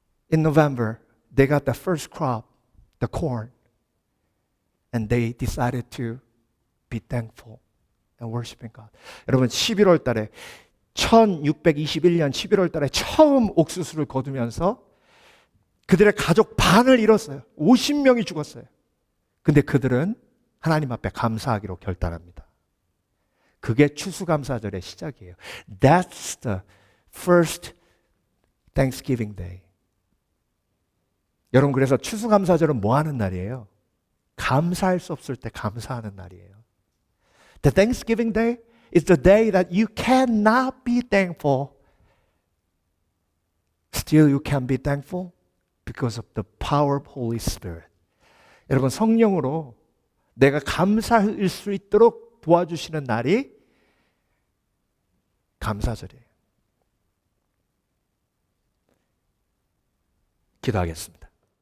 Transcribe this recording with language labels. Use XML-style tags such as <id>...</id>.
<en>In November, they got the first crop, the corn, and they decided to be thankful and worshiping God.</en> <ko>여러분, 11월 달에 1621년 11월 달에 처음 옥수수를 거두면서 그들의 가족 반을 잃었어요. 50명이 죽었어요. 근데 그들은 하나님 앞에 감사하기로 결단합니다. 그게 추수감사절의 시작이에요.</ko> <en>That's the first Thanksgiving Day.</en> <ko>여러분, 그래서 추수감사절은 뭐 하는 날이에요? 감사할 수 없을 때 감사하는 날이에요.</ko> <en>The Thanksgiving Day is the day that you cannot be thankful. Still you can be thankful because of the power of Holy Spirit.</en> <ko>여러분, 성령으로 내가 감사할 수 있도록 도와주시는 날이 감사절이에요. 기도하겠습니다.</ko>